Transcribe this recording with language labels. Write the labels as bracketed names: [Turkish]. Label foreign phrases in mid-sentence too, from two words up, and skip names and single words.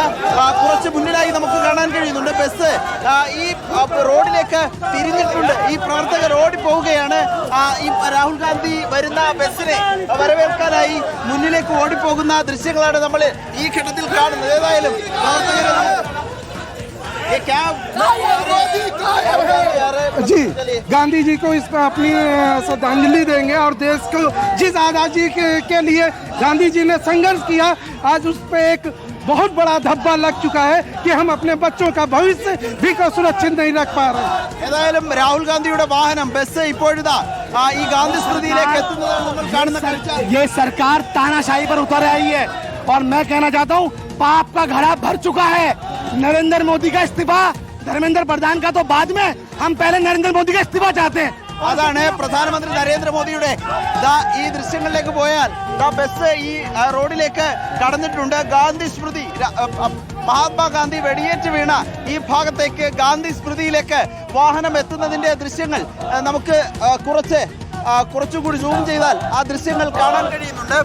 [Malayalam] കുറച്ച് മുന്നിലായി നമുക്ക് കാണാൻ കഴിയുന്നുണ്ട്. ബസ് ഈ റോഡിലേക്ക് തിരിഞ്ഞിട്ടുണ്ട്. ഈ പ്രവർത്തകർ ഓടിപ്പോവുകയാണ്. ഈ രാഹുൽ ഗാന്ധി വരുന്ന ബസ്സിനെ വരവേൽക്കാനായി മുന്നിലേക്ക് ഓടിപ്പോകുന്ന ദൃശ്യങ്ങളാണ് നമ്മൾ ഈ ഘട്ടത്തിൽ കാണുന്നത്. ഏതായാലും [Hindi] जी गांधी जी को इस पर अपनी श्रद्धांजलि देंगे और देश को जिस आज़ादी के लिए गांधी जी ने संघर्ष किया, आज उस पर एक बहुत बड़ा धब्बा लग चुका है कि हम अपने बच्चों का भविष्य भी को सुरक्षित नहीं रख पा रहे. [Malayalam] ഏതായാലും രാഹുൽ ഗാന്ധിയുടെ വാഹനം ബസ് ഇപ്പോഴിതാ ഈ ഗാന്ധി സ്മൃതിയിലേക്ക് എത്തുന്നതാണ് നമ്മൾ കാണുന്ന കാഴ്ച. [Hindi] ये सरकार तानाशाही पर उतर आई है और मैं कहना चाहता हूँ पाप का घड़ा भर चुका है. नरेंद्र मोदी का इस्तीफा, धर्मेंद्र प्रधान का तो बाद में, हम पहले नरेंद्र मोदी का इस्तीफा चाहते हैं. [Malayalam] അതാണ് പ്രധാനമന്ത്രി നരേന്ദ്രമോദിയുടെ ഈ ദൃശ്യങ്ങളിലേക്ക് പോയാൽ ബസ് ഈ റോഡിലേക്ക് കടന്നിട്ടുണ്ട്. ഗാന്ധി സ്മൃതി, മഹാത്മാഗാന്ധി വെടിയേറ്റ് വീണ ഈ ഭാഗത്തേക്ക് ഗാന്ധി സ്മൃതിയിലേക്ക് വാഹനം എത്തുന്നതിന്റെ ദൃശ്യങ്ങൾ നമുക്ക് കുറച്ചുകൂടി സൂം ചെയ്താൽ ആ ദൃശ്യങ്ങൾ കാണാൻ കഴിയുന്നുണ്ട്.